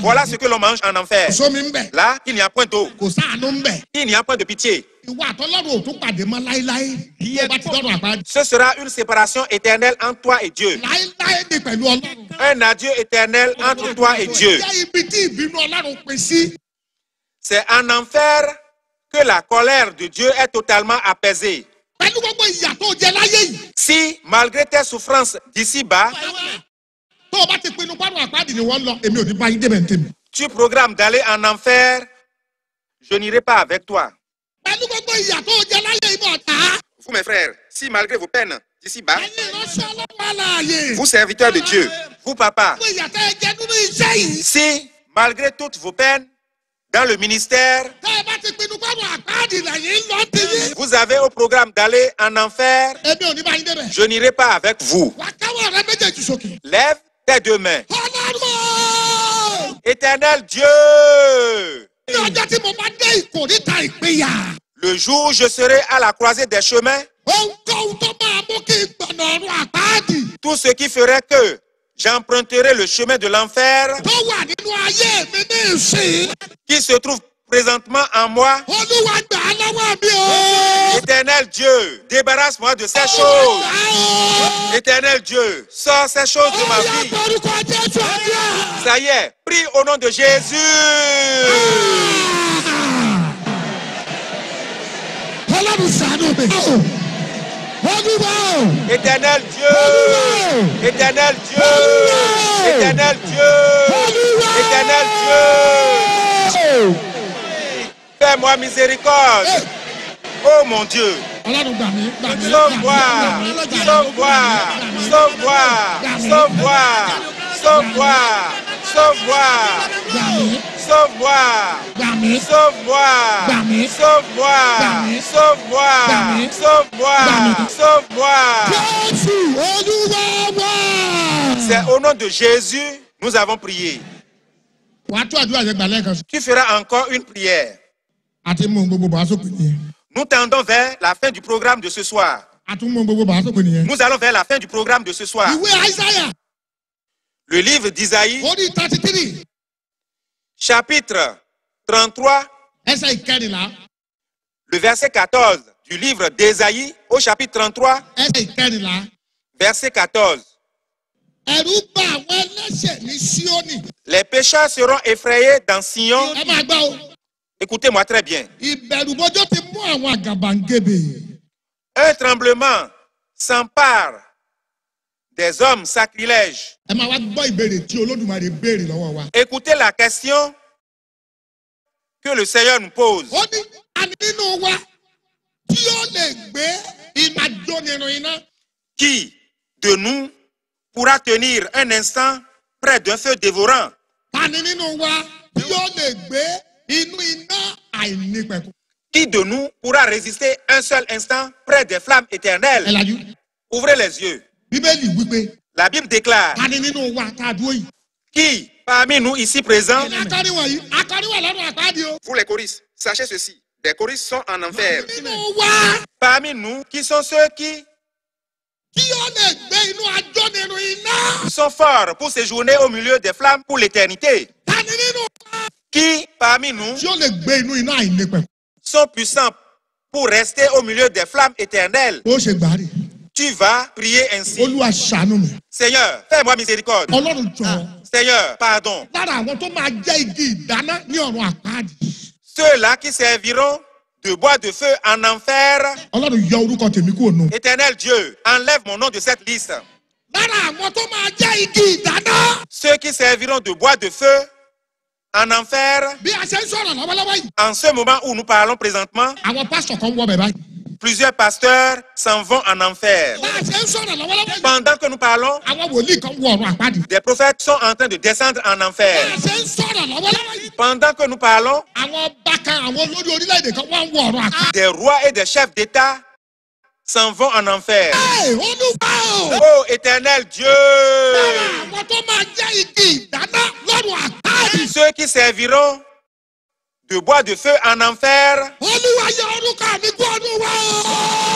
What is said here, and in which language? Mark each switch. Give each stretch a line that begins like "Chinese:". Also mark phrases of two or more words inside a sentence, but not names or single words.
French: Voilà ce que l'on mange en enfer.
Yoruba: kò sómi ń bẹ̀.
French: Là, il n'y a point d'eau,
Yoruba: kò sáànù ń bẹ̀.
French: il n'y a point de pitié.
Yoruba: ìwà àtọ́lọ́run ò tún pàdé mọ́ láéláé. tó bá ti dọ́rùn àpáàdì.
French: Ce sera une séparation éternelle entre toi et Dieu.
Yoruba: láéláé ni pẹ̀lú ọlọ́run.
French: Un adieu éternel entre toi et Dieu.
Yoruba: jẹ́ ibi tí ìbínú ọlọ́run pín sí.
French: C'est en enfer que la colère de Dieu est totalement apaisée.
Yoruba: pẹ̀lú gbogbo ìyà tó jẹ láyé yìí.
French: Si, malgré tes souffrances d'ici-bas,
Yoruba: tó o bá ti pinnu bọ́rùn àpáàdì ni wọ́n lọ èmi ò ní bá yín débẹ̀ ntẹ̀mí.
French: tu programmes d'aller en enfer, je n'irai pas avec toi.
Yoruba: pẹ̀lú gbogbo ìyà tó jẹ láyé yìí bọ̀ tá.
French: Vous, mes frères, si malgré vos peines d'ici-bas,
Yoruba: ẹ̀yin ìránṣẹ́ ọlọ́run aláàyè.
French: vous, serviteurs de Dieu, vous, papa,
Yoruba: gbogbo ìyà tẹ́ ẹ jẹ nínú iṣẹ́ yìí.
French: si, malgré toutes vos peines, dans le ministère,
Yoruba: tẹ́ ẹ bá ti pinnu bọ́rùn àpáàdì lẹ́yìn lọ ti yín.
French: vous avez au programme d'aller en enfer,
Yoruba: èmi ò ní bá yín débẹ̀.
French: je n'irai pas avec vous.
Yoruba: wà á káwọ́ rẹ méjèèjì sókè.
French: Lève tes deux mains.
Yoruba: ọlọ́run.
French: Éternel Dieu,
Yoruba: ní ọjọ́ tí mo bá dé ìkòríta ìpínyà.
French: le jour où je serai à la croisée des chemins,
Yoruba: ohunkóhun tó máa mú kí n gbọ̀nà ọ̀run àpáàdì.
French: tout ce qui ferait que j'emprunterai le chemin de l'enfer
Yoruba: tó wà nínú ayé mi ní ìsìn.
French: qui se trouve présentement en moi.
Yoruba: Olúwa gbà á lọ́wọ́ mi o.
French: Éternel Dieu, débarrasse-moi de ces
Yoruba: Olúwa
French: choses.
Yoruba: gbà á o.
French: Éternel Dieu, sors ces choses de ma
Yoruba: Ó yá
French: vie.
Yoruba: orúkọ Jésù àdúrà.
French: Ça y est, prie au nom de Jésus.
Yoruba: Ọlọ́run ṣàánú mi. Olúwa o.
French: Éternel Dieu, Éternel Dieu, Éternel Dieu, Éternel Dieu, fais-moi miséricorde. Oh mon Dieu,
Yoruba: Ọlọ́run gbà mí. Gbà mí.
French: sauve-moi, sauve-moi, sauve-moi, sauve-moi, sauve-moi, sauve-moi,
Yoruba: Gbà mí.
French: sauve-moi,
Yoruba: Gbà mí.
French: sauve-moi,
Yoruba: Gbàmí.
French: sauve-moi,
Yoruba: Gbàmí.
French: sauve-moi,
Yoruba: Gbàmí.
French: sauve-moi,
Yoruba: Gbàmí.
French: sauve-moi.
Yoruba: Jésù Olúwa wá.
French: C'est au nom de Jésus, nous avons prié.
Yoruba: Wàá tó àdúrà yẹn gbà lẹ́ẹ̀kan sí.
French: Tu feras encore une prière.
Yoruba: Àti mú gbogbo bàá sópin nìyẹn.
French: Nous tendons vers la fin du programme de ce soir.
Yoruba: Àti mú gbogbo bàá sópin nìyẹn.
French: Nous allons vers la fin du programme de ce soir.
Yoruba: Ìwé Àìsáyà
French: Le livre d'Isaïe,
Yoruba: orí 33
French: chapitre 33,
Yoruba: ẹsẹ̀ ìkẹrìnlá
French: le verset 14 du livre d'Isaïe au chapitre 33,
Yoruba: ẹsẹ̀ ìkẹrìnlá.
French: verset 14.
Yoruba: Ẹ̀rù bà àwọn ẹlẹ́ṣẹ̀ ní Síónì.
French: Les pécheurs seront effrayés dans Sion.
Yoruba: Ẹ máa gbọ́ o.
French: Écoutez-moi très bien.
Yoruba: Ìbẹ̀rùbojo ti mú àwọn àgàbàǹgebè.
French: Un tremblement s'empare des hommes sacrilèges.
Yoruba: Ẹ máa wá gbọ́ ìbéèrè tí Olódùmarè béèrè lọ́wọ́ wa.
French: Écoutez la question que le Seigneur nous pose.
Yoruba: Ó ní àní nínú wa tí ó lè gbé iná jónirun iná.
French: Qui de nous pourra tenir un instant près d'un feu dévorant?
Yoruba: Àní nínú wa tí ó lè gbé inú iná àìnípẹ̀kun.
French: Qui de nous pourra résister un seul instant près des flammes
Yoruba: Ẹ
French: éternelles?
Yoruba: lajú.
French: Ouvrez les yeux.
Yoruba: Bíbélì wípé
French: La Bible déclare,
Yoruba: àní nínú wa tá a dúró yìí.
French: qui parmi nous ici présents,
Yoruba: Akọrin wọ̀nyí akọrin wà lọ́dún àpáàdì o.
French: vous les choristes, sachez ceci, des choristes sont en enfer.
Yoruba: Nínú wa
French: Parmi nous, qui sont ceux qui
Yoruba: tí ó lè gbé inú ajónirun iná.
French: sont forts pour séjourner au milieu des flammes pour l'éternité?
Yoruba: Àní nínú wa
French: Qui parmi nous
Yoruba: tí ó lè gbé inú iná àìnípẹ̀kun.
French: sont puissants pour rester au milieu des flammes éternelles?
Yoruba: Ó ṣe gbàrí.
French: Tu vas prier ainsi.
Yoruba: Olúwa ṣàánú mi.
French: Seigneur, fais-moi miséricorde.
Yoruba: Ọlọ́run jọ̀ọ́.
French: Seigneur, pardon.
Yoruba: Lára àwọn tó máa jẹ́ igi ìdáná ní ọ̀run àpáàdì.
French: Ceux-là qui serviront de bois de feu en enfer,
Yoruba: Ọlọ́run yọ orúkọ tèmi kúrò nù.
French: Éternel Dieu, enlève mon nom de cette liste.
Yoruba: Lára àwọn tó máa jẹ́ igi ìdáná.
French: Ceux qui serviront de bois de feu en enfer,
Yoruba: Bí a ṣe ń sọ̀rọ̀ lọ́wọ́lọ́wọ́ yìí.
French: en ce moment où nous parlons présentement,
Yoruba: Àwọn pásítọ̀ kan wọ bẹ̀ báyìí.
French: plusieurs pasteurs s'en vont en enfer.
Yoruba: Bá a ṣe ń sọ̀rọ̀ lọ́wọ́lọ́wọ́ yìí.
French: Pendant que nous parlons,
Yoruba: Àwọn wòlíì kan wọ ọ̀run àpáàdì.
French: des prophètes sont en train de descendre en
Yoruba: Bá a
French: enfer.
Yoruba: ṣe ń sọ̀rọ̀ lọ́wọ́lọ́wọ́ yìí.
French: Pendant que nous parlons,
Yoruba: Àwọn ọba kan àwọn olórí orílẹ̀-èdè kan wọ́n ń wọ ọ̀run àpáàdì.
French: des rois et des chefs d'État s'en vont en enfer.
Yoruba: Ẹ Olúwa o.
French: Oh éternel Dieu,
Yoruba: Lára àwọn tó máa jẹ́ igi ìdáná lọ́run àpáàdì.
French: ceux qui serviront de bois de feu en enfer,
Yoruba: Olúwa yọ orúkọ mi kúrò nù wa o.